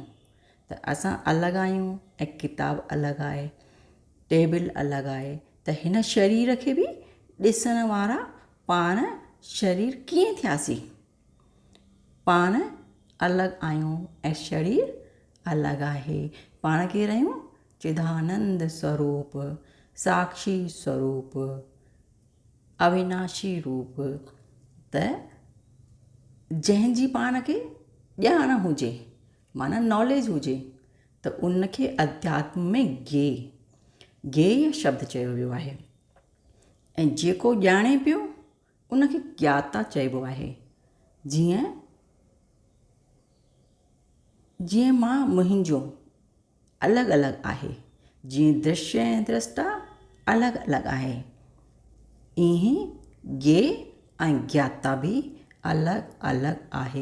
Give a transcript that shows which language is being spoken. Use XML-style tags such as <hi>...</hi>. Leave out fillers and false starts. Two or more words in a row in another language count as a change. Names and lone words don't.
<sd>त असां अलॻि आहियूं ऐं किताबु अलॻि आहे, टेबल अलॻि आहे। त हिन शरीर खे बि ॾिसण वारा पाण शरीर कीअं थियासीं? पाण अलॻि आहियूं ऐं शरीर अलॻि आहे। पाण केरु आहियूं? चिदानंद स्वरूप, साक्षी स्वरूप, अविनाशी रूप। त जंहिंजी पाण खे ॼाण हुजे माना नॉलेज हुजे त उनखे अध्यात्म में ज्ञेय शब्द चयो वियो आहे ऐं जेको ॼाणे पियो उनखे ज्ञाता चइबो आहे। जीअं मां मुंहिंजो अलॻि अलॻि आहे, जीअं दृश्य ऐं द्रष्टा अलॻि अलॻि आहे, ईअं ज्ञेय ऐं ज्ञाता बि अलॻि अलॻि आहे।</sd>